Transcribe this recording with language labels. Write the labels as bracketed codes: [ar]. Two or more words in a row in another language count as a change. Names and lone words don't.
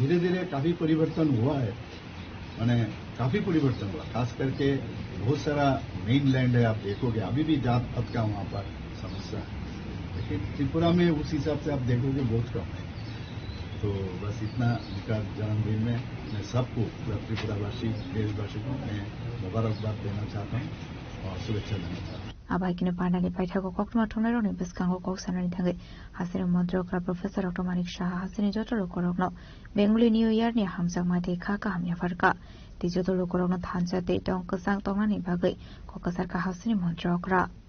[hi] धीरे धीरे काफी परिवर्तन हुआ है, मैंने काफी परिवर्तन हुआ, खास करके बहुत सारा [en] main land [hi] है, आप देखोगे अभी भी जात पात का वहां पर समस्या है, लेकिन त्रिपुरा में उस हिसाब से आप देखोगे बहुत कम है। तो बस इतना विकास जन्मदिन में मैं सबको, त्रिपुरावासी देशवासी को मैं मुबारकबाद देना चाहता हूँ और शुभेच्छा देना चाहता हूँ। [trp] आबाइकिनो पानानि पाइथागो कक्टमा थंनायरनि बिस्कांगो कक्सानानि थाङै हासिनि मन्त्रग्रा प्रोफेसर डॉक्टर मानिक साहा हासिनि जतरो करगनो [en] Bengali New Year [trp] नि हामजाक माथे खा काहामनि फारका ति जतरो करगनो थानसा ते टंग कसां तंगनानि बागै कक्सारका हासिनि मन्त्रग्रा